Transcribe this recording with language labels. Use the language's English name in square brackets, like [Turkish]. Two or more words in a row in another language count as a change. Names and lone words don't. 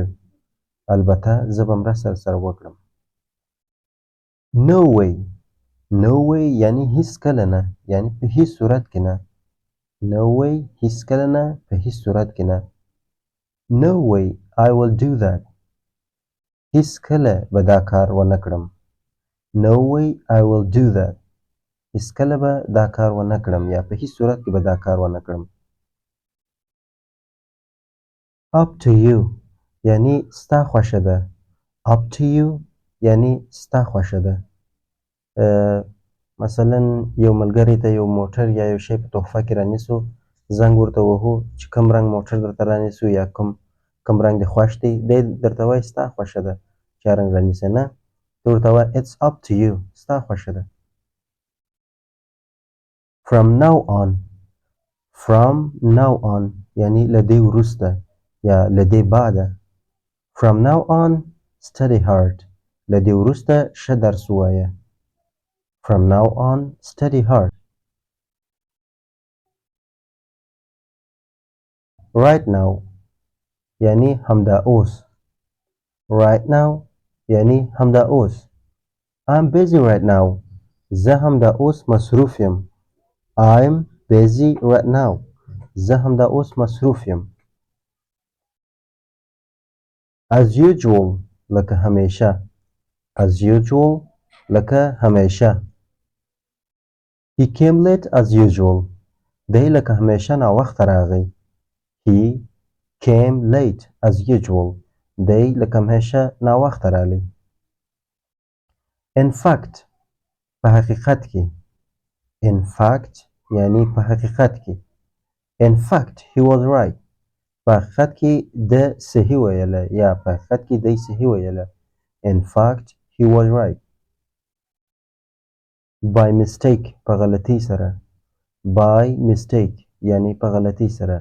[Pashto] البته زه به مرسته در سره وکړم. [English] no way. no way [Pashto] یعنی هیڅ کله نه. یعنی په هیڅ صورت کې نه. [English] no way [Pashto] هیڅ کله نه په هیڅ صورت کې نه. [English] no way I will do that. [Pashto] هیڅ کله به دا کار ونه کړم. [English] no way I will do that. [Pashto] هیڅ کله به دا کار ونه کړم یا په هیڅ صورت کې به دا کار ونه کړم. [English] up to you [Pashto] یعنی ستا خوښه ده. [English] up to you [Pashto] یعنی ستا خوښه ده. مثلا یو ملګری ته یو موټر یا یو شی په تحفه کې رانیسو. زنګ ورته وهو چې کوم رنګ موټر درته رانیسو یا کوم رنګ دې خوښ دی. دی درته وایي ستا خوښه ده چې رنګ رانیسې. نه ته ورته وایه [English] it's up to you. [Pashto] ستا خوښه ده. [English] from now on. from now on [Pashto] یعنی له دې وروسته یا له دې بعده. [English] from now on study hard. [Pashto] له دې وروسته ښه درس ووایه. [English] from now on study hard. right now [Pashto] یعنی همدا اوس. [English] right now [Pashto] یعنی همدا اوس. [English] I'm busy right now. [Pashto] زه همدا اوس مصروف یم. [English] I'm busy right now. [Pashto] زه همدا اوس مصروف یم. [English] as usual [Pashto] لکه همیشه. [English] as usual [Pashto] لکه همیشه. [English] he came late as usual. [Pashto] دی لکه همیشه ناوخته راغی. [English] he came late as usual. [Pashto] دی لکه همیشه ناوخته راغی. [English] in fact [Pashto] په حقیقت کې. [English] In fact [Pashto] یعنی په حقیقت کې. [English] In fact he was right. [Pashto] په حقیقت کې ده صحیح ویله یا په حقیقت کې دی صحیح ویله. [English] In fact he was right. By mistake [Pashto] په غلطۍ سره. [English] By mistake [Pashto] یعنی په غلطۍ سره.